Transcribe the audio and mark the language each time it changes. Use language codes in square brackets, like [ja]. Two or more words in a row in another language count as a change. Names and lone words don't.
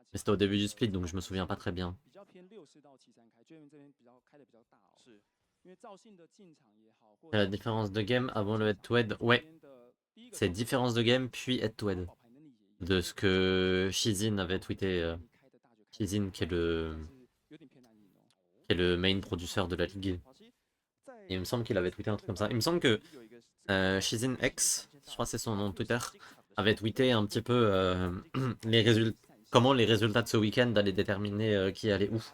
[fr] Mais c'était au début du split donc je me souviens pas très bien. [zh] 比较偏64到73开，这边比较开的比较大哦。是，因为赵信的进场也好，或 [fr] La différence de game avant le head-to-head, ouais, c'est différence de game puis head-to-head. De ce que Shizin avait tweeté. Shizin qui est le main producteur de la ligue. Et il me semble qu'il avait tweeté un truc comme ça. Il me semble que Shizin X, je crois que c'est son nom de Twitter, avait tweeté un petit peu comment les résultats de ce week-end allaient déterminer qui allait où.